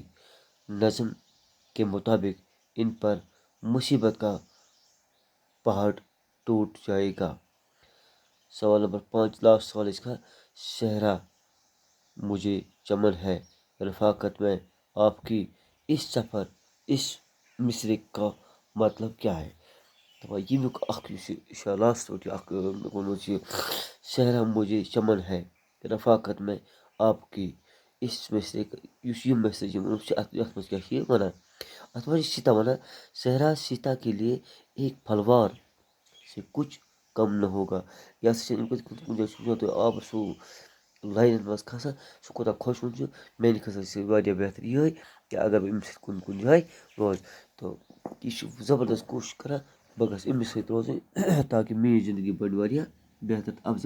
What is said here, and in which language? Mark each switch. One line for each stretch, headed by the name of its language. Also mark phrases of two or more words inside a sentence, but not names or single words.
Urdu: نظم کے مطابق ان پر مصیبت کا پہاڑ ٹوٹ جائے گا۔ سوال نمبر 5 لاسٹ سوال اس کا، صحرا مجھے چمن ہے رفاقت میں آپ کی، اس سفر اس مصرے کا مطلب کیا ہے؟
Kashmiri: تو یمیُک اکھ یُس یہِ لاسٹ اکھ ووٚنمُت چھُ،
Urdu: صحرا مجھے چمن ہے رفاقت میں آپ کی،
Kashmiri: اس مصرے یُس یہِ مصرے چھُ ووٚنمُت چھُ اتھ منٛز کیاہ چھُ یہِ وَنان؟ اتھ منٛز چھُ سیتا وَنان،
Urdu: صحرا سیتا کے لیے ایک پھلوار سے کچھ کم نہ ہوگا۔
Kashmiri: یہ ہسا چھِ کُنہِ جایہِ چھُ تو آب سُہ لاینن منٛز کھسان، سُہ کوٗتاہ خۄشوُن چھُ، میانہِ خٲطرٕ چھِ واریاہ بہتر یِہے کہ اگر بہٕ أمِس سۭتۍ کُنہِ جایہِ روزٕ، تو یہِ چھُ زبردست کوٗشش کران بہٕ گژھٕ أمِس سۭتۍ روزٕنۍ تاکہ میٲنۍ زندگی بڑِ واریاہ بہتر تہٕ افضل۔